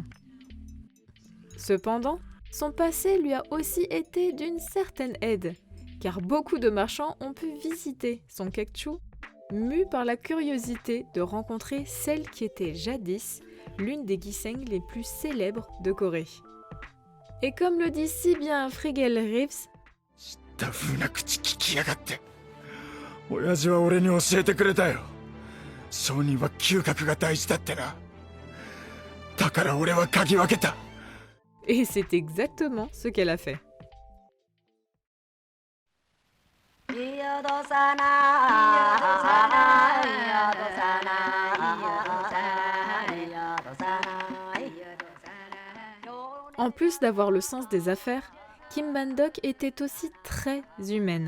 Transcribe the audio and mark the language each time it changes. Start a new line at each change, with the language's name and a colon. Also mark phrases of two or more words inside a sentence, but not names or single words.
French: Cependant, son passé lui a aussi été d'une certaine aide, car beaucoup de marchands ont pu visiter son Kekchu, mus par la curiosité de rencontrer celle qui était jadis l'une des giseng les plus célèbres de Corée. Et comme le dit si bien Frigel Reeves,
Japanese: たふうな口聞きやがって。親父は俺に教えてくれたよ。商人は嗅覚が大事だってな。だから俺は嗅ぎ分けた。
French: et c'est exactement ce qu'elle a fait. En plus d'avoir le sens des affaires, Kim Ban-dok était aussi très humaine.